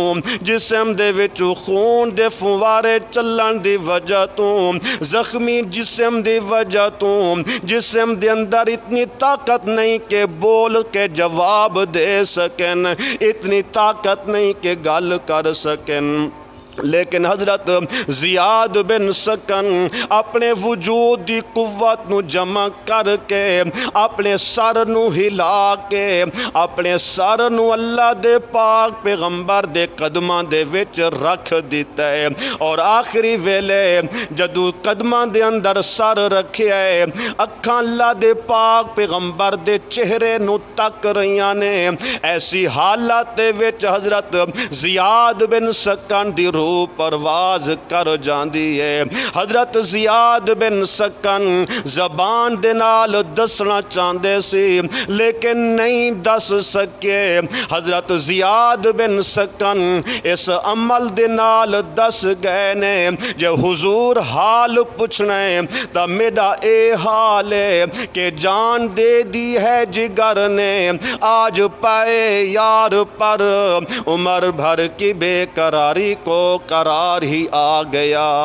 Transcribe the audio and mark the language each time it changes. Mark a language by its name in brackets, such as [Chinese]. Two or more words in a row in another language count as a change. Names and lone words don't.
[Punjabi] جسم دے وچوں خون دے فوارے چلن دی وجہ تو زخمی جسم دی وجہ تو جسم دے اندر اتنی طاقت نہیں کہ بول کے جواب دے سکن اتنی طاقت نہیں کہ گل کر سکن لیکن حضرت زیاد بن سکن اپنے وجود دی قوت نو جمع کر کے اپنے سر نو ہلا کے اپنے سر نو اللہ دے پاک پیغمبر دے قدماں دے وچ رکھ دیتا ہے اور آخری ویلے جدو قدماں دے اندر سر رکھیا ہے اکھاں اللہ دے پاک پیغمبر دے چہرے نو تک رہیاں نے ایسی حالت دے وچ حضرت زیاد بن سکن دی روح پرواز کر جاندی ہے حضرت زیاد بن سکن زبان دے نال دسنا چاہندے سی لیکن نہیں دس سکے حضرت زیاد بن سکن اس عمل دے نال دس گئے نے جو حضور حال پوچھنے تا میرا اے حال ہے کہ جان دے دی ہے جگر نے آج پائے یار پر [Urdu] عمر بھر کی بے قراری کو قرار ہی آ گیا